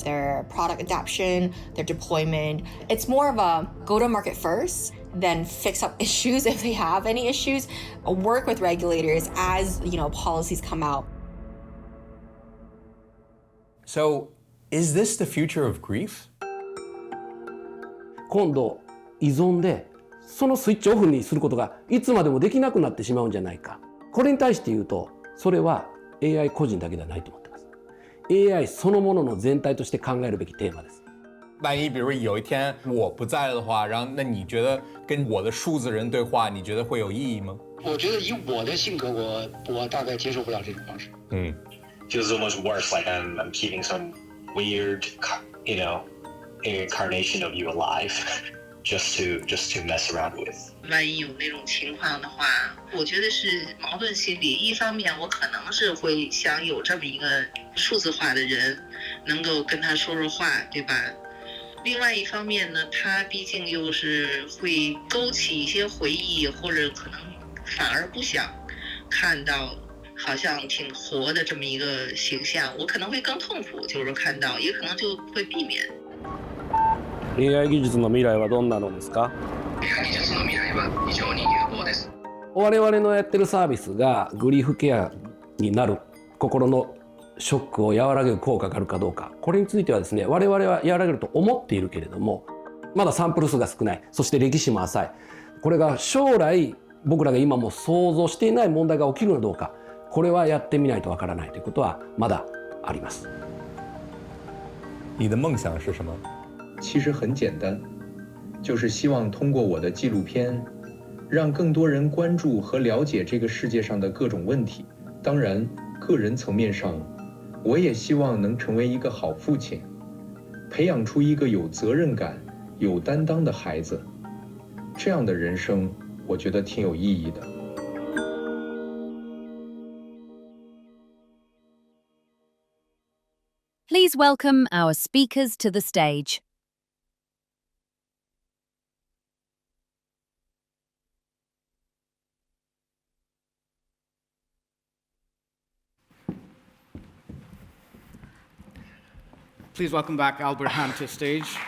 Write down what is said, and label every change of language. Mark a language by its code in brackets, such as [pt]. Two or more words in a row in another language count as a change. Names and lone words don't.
[en] Their product adoption, their deployment, it's more of a go to market first, then fix up issues if they have any issues, work with regulators as, policies come out. So, is this the future of grief? [ja] 今度依存でそのスイッチオフにすることがいつまでもできなくなってしまうんじゃないか。これに対して言うと、それは AI 個人だけではないと思ってます。AI そのものの全体として考えるべきテーマです。 [zh] 万一比如有一天我不在了的话，然后那你觉得跟我的数字人对话，你觉得会有意义吗？我觉得以我的性格，我大概接受不了这种方式。 [en] Feels almost worse, like I'm keeping some weird, incarnation of you alive, just to mess around with. [zh] 万一有那种情况的话，我觉得是矛盾心理。一方面，我可能是会想有这么一个数字化的人，能够跟他说说话，对吧？另外一方面呢，他毕竟又是会勾起一些回忆，或者可能反而不想看到好像挺活的这么一个形象，我可能会更痛苦，就是看到，也可能就会避免。 [ja] AI 技術の未来はどんなのですか？ AI 技術の未来は非常に有望です。我々のやってるサービスがグリーフケアになる心のショックを和らげる効果があるかどうか、これについてはですね、我々は和らげると思っているけれども、まだサンプル数が少ない、そして歴史も浅い。これが将来僕らが今も想像していない問題が起きるのかどうか、これはやってみないとわからないということはまだあります。 [zh] 你的梦想是什么？其实很简单，就是希望通过我的纪录片，让更多人关注和了解这个世界上的各种问题。当然，个人层面上，我也希望能成为一个好父亲，培养出一个有责任感、有担当的孩子。这样的人生，我觉得挺有意义的。 [en] Please welcome our speakers to the stage. Please welcome back Albert Ham to stage.